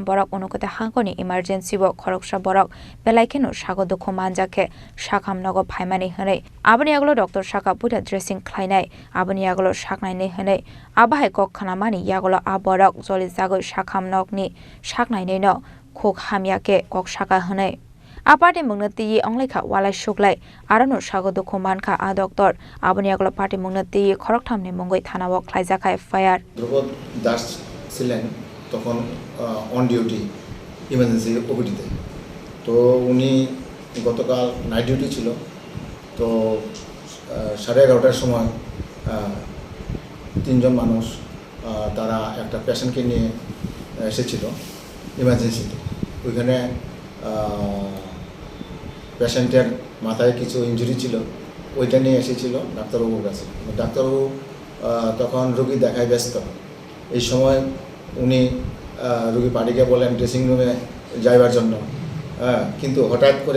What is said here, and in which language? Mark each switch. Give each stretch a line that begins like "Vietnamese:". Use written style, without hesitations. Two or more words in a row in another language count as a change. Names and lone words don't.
Kok Borok: borok onokote hangkoni emergency bo khoroksa borok belaikeno sago dukho manjake sakam nogo phaimani hane aboni aglo doctor saka puta dressing khlainai aboni aglo saknai ne hane abahai kok khanamani yaglo aborok joli jagoi sakam nokni saknai ne no khok hamyake kok saka hane aparte mungnati onglekha walai suklai arano sago dukho manka a doctor aboni aglo party mungnati khoroktham ne mongoi thanao khlaijaka FIR
Bangla: Dhruva Das ছিলেন তখন
English: on duty emergency OPD
Bangla: তো উনি গতকাল
English: night duty
Bangla: ছিল তো 11:30টার সময় তিনজন মানুষ তারা একটা পেশেন্টকে নিয়ে এসেছিল ইমার্জেন্সিতে ওইখানে পেশেন্টের মাথায় কিছু ইনজুরি ছিল ওইটা নিয়ে এসেছিল ডাক্তারবাবুর কাছে ডাক্তারবাবু তখন রোগী দেখায় ব্যস্ত এই সময় উনি রোগী পার্টিকে বলেন
English: dressing room
Bangla: যাইবার জন্য কিন্তু হঠাৎ